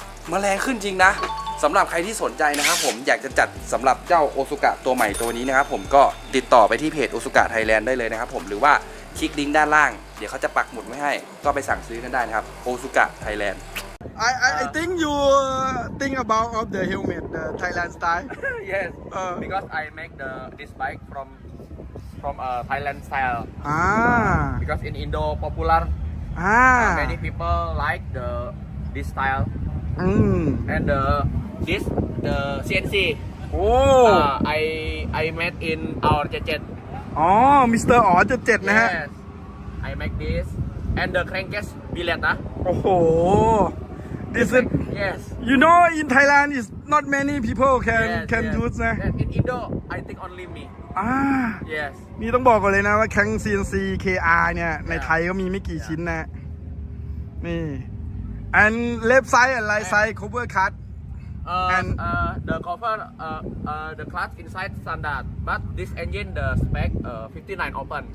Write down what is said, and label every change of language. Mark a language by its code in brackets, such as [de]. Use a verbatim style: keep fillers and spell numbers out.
[th] มาแรงขึ้นจริงนะสำหรับใครที่สนใจนะครับผมอยากจะจัดสำหรับเจ้าโอซุกะตัวใหม่ตัวนี้นะครับผมก็ติดต่อไปที่เพจโอซุกะไทยแลนด์ได้เลยนะครับผมหรือว่าคลิกลิงก์ด้านล่าง เดี๋ยวเขาจะปักหมุดไว้ให้ ก็ไปสั่งซื้อกันได้นะครับโอซุกะไทยแลนด์ [en] I I I think you think about of the helmet the Thailand style Yes, Uh. because I make the this bike from from uh, Thailand style. อ่า Because in Indo popular, อ่า many people like the this style อืม and the this the ซี เอ็น ซี. โอ้ Uh, I I met in our jajet. [th] อ๋อ มิสเตอร์อ๋อเจ็ดเจ็ดนะฮะ [en] Yes. I make this and the crankcase bileta. โอ้โห this is Yes. you know in Thailand is not many people can yes, can yes. use นะ Yes, in Indo, I think only me. อ่า Yes. [th] นี่ต้องบอกก่อนเลยนะว่าแคง ซี เอ็น ซี เค อาร์ เนี่ยในไทยก็มีไม่กี่ชิ้นนะ นี่ [en] and left side and right side cover cut Uh, And- uh, the cover, uh, uh, the clutch inside standard, but this engine the spec uh, fifty-nine open.